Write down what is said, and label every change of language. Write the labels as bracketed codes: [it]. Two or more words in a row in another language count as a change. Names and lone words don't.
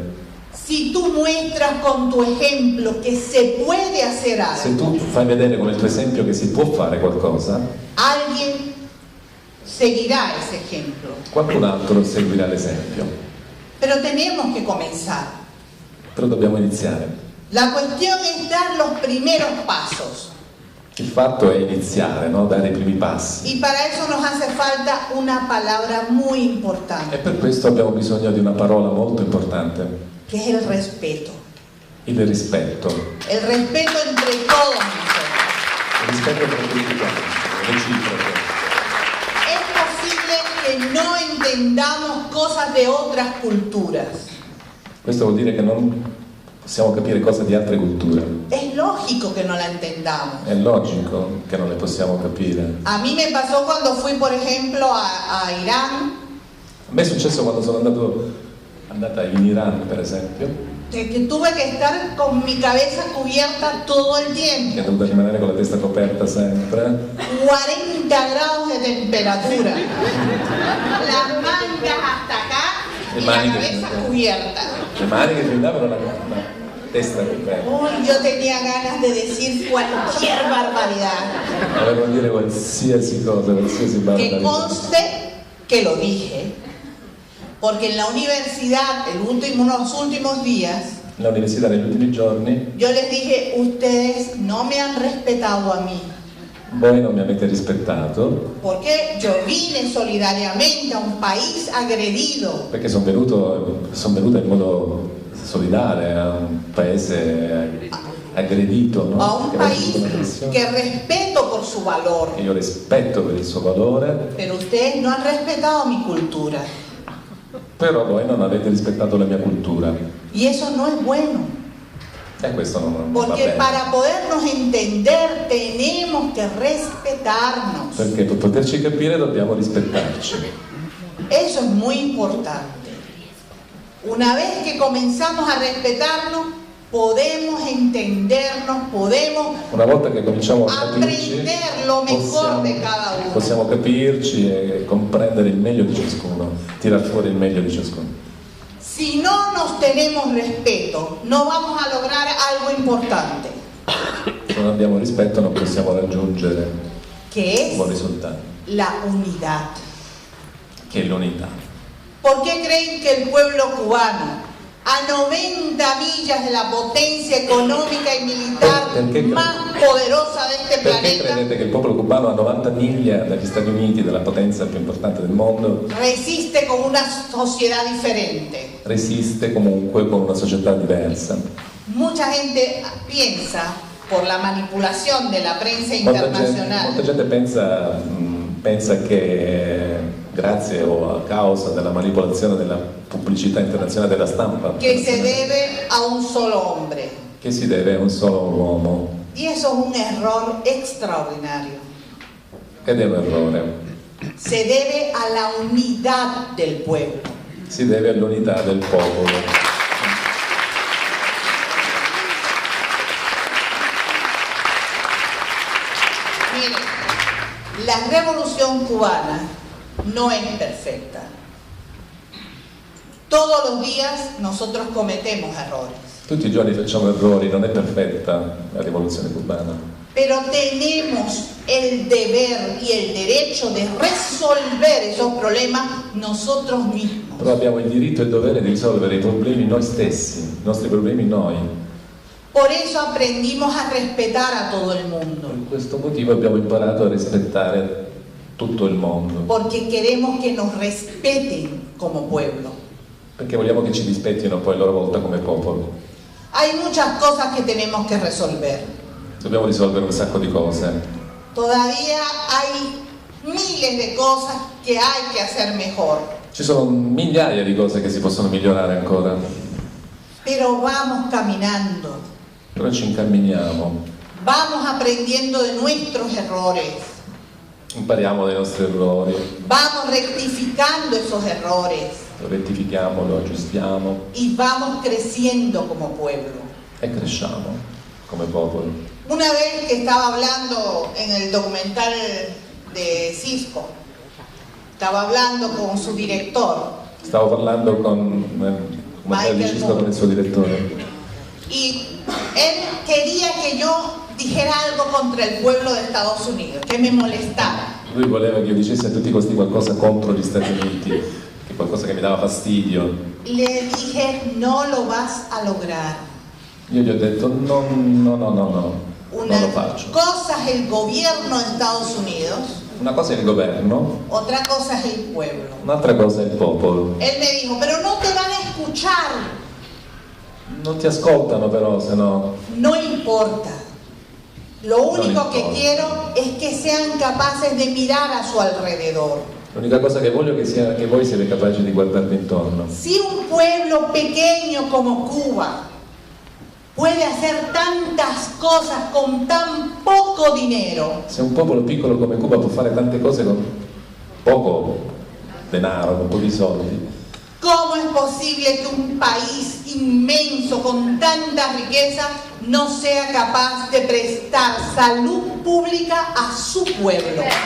[es] Si tú muestras con tu ejemplo que se puede hacer [it] Se [es] algo, [it] tu fai vedere con il tuo esempio che si può fare qualcosa, [es] alguien seguirá ese ejemplo. [it] qualcun altro seguirà l'esempio. [es] Pero tenemos que comenzar. [it] Però dobbiamo iniziare. [es] La cuestión es dar los primeros pasos. [it] Il fatto è iniziare, no? Dare i primi passi. [es] Y para eso nos hace falta una palabra muy [it] E [es] importante, [it] per questo abbiamo bisogno di una parola molto importante, [es] que es el respeto. [it] il rispetto. [es] El respeto entre todos nosotros. [it] Il rispetto per tutti quanti, reciproco. [es] Es posible que no entendamos cosas de otras culturas. [it] Questo vuol dire che non possiamo capire cose di altre culture. [es] Es lógico que no la entendamos. [it] È logico che non le possiamo capire. [es] A mí me pasó cuando fui, por ejemplo, a Irán, [it] A me è successo quando sono andata in Iran, per esempio, [es] que tuve que estar con mi cabeza cubierta todo el [it] che [es] tiempo. [it] ho dovuto rimanere con la testa coperta sempre, [es] 40 grados de temperatura. Las mangas hasta acá y la [it] Maniche. [es] cabeza cubierta. [it] le mani che fendavano la gamba. testa coperta. [es] Uy, yo tenía ganas de decir cualquier barbaridad. [it] Volevo dire qualsiasi cosa, qualsiasi [es] Que [it] barbarità. [es] conste que lo dije, porque en la universidad, los últimos días, [it] La università negli ultimi giorni, [es] yo les dije, ustedes no me han respetado a mí, [it] voi non mi avete rispettato, [es] porque yo vine solidariamente a un país agredido, [it] perché sono venuta in modo solidale a un paese aggredito, no? [es] a un [it] Che ha [es] país [it] subito un'aggressione. [es] que respeto por su valor, [it] Che io rispetto per il suo valore, [es] pero ustedes no han respetado mi cultura, [it] però voi non avete rispettato la mia cultura. [es] y eso no es bueno. [it] E questo non va [es] Porque [it] bene. [es] para podernos entender tenemos que respetarnos. [it] Perché per poterci capire dobbiamo rispettarci. [es] Eso es muy importante. Una vez que comenzamos a respetarnos, podemos entendernos, podemos [it] Una volta che cominciamo a capirci, [es] aprender lo mejor de cada uno. [it] possiamo capirci e comprendere il meglio di ciascuno, tirar fuori il meglio di ciascuno. [es] Si no nos tenemos respeto, no vamos a lograr algo importante, [it] Se non abbiamo rispetto non possiamo raggiungere [es] que [it] un buon [es] es [it] risultato, [es] la unidad. [it] che è l'unità. [es] ¿Por qué creen que el pueblo cubano, a 90 millas de la potencia económica y militar [it] Perché [es] más poderosa de este [it] Perché [es] planeta, [it] credete che il popolo cubano a 90 miglia dagli Stati Uniti, della potenza più importante del mondo, [es] resiste con una sociedad diferente? [it] resiste comunque con una società diversa? [es] Mucha gente piensa, por la manipulación de la prensa [it] Molta [es] internacional, [it] gente pensa che grazie o a causa della manipolazione della pubblicità internazionale della stampa [es] que se debe a un solo hombre. [it] che si deve a un solo uomo, [es] Y eso es un error extraordinario. [it] ed è un errore. [es] Se debe a la unidad del pueblo. [it] Si deve all'unità del popolo. [es] Miren, la revolución cubana no es perfecta. Todos los días nosotros cometemos errores, [it] Tutti i giorni facciamo errori, non è perfetta la rivoluzione cubana, [es] pero tenemos el deber y el derecho de resolver esos problemas nosotros mismos. [it] però abbiamo il diritto e il dovere di risolvere i problemi noi stessi, i nostri problemi noi. [es] Por eso aprendimos a respetar a todo el mundo, [it] Per questo motivo abbiamo imparato a rispettare tutto il mondo, [es] porque queremos que nos respeten como pueblo. [it] perché vogliamo che ci rispettino poi a loro volta come popolo. [es] Hay muchas cosas que tenemos que resolver. [it] Dobbiamo risolvere un sacco di cose. [es] Todavía hay miles de cosas que hay que hacer mejor, [it] Ci sono migliaia di cose che si possono migliorare ancora, [es] pero vamos caminando, [it] però ci incamminiamo, [es] vamos aprendiendo de nuestros errores, [it] impariamo dai nostri errori, [es] vamos rectificando esos errores [it] lo rettifichiamo, lo aggiustiamo [es] y vamos creciendo como pueblo. [it] e cresciamo come popolo. [es] Una vez que estaba hablando en el documental de Cisco, estaba hablando con su director [it] Stavo parlando con Michael con il suo direttore [es] y él quería que yo dijera algo contra el pueblo de Estados Unidos, que me molestaba. [it] lui voleva che io dicessi a tutti i costi qualcosa contro gli Stati Uniti, che qualcosa che mi dava fastidio. [es] Le dije, no lo vas a lograr. [it] Io gli ho detto no, non [es] Una [it] lo faccio. [es] cosa es el gobierno de Estados Unidos, [it] Una cosa è il governo, [es] otra cosa es el pueblo. [it] un'altra cosa è il popolo. [es] Él me dijo, pero no te van a escuchar. [it] Non ti ascoltano però, se no. [es] No importa. Lo único [it] No [es] que [it] importa. [es] quiero es que sean capaces de mirar a su alrededor. [it] L'unica cosa che voglio è che voi siete capaci di guardarvi intorno. [es] Si un pueblo pequeño como Cuba puede hacer tantas cosas con tan poco dinero, [it] Se un popolo piccolo come Cuba può fare tante cose con poco denaro, con pochi soldi, [es] ¿cómo es posible que un país inmenso con tanta riqueza no sea capaz de prestar salud pública a su pueblo?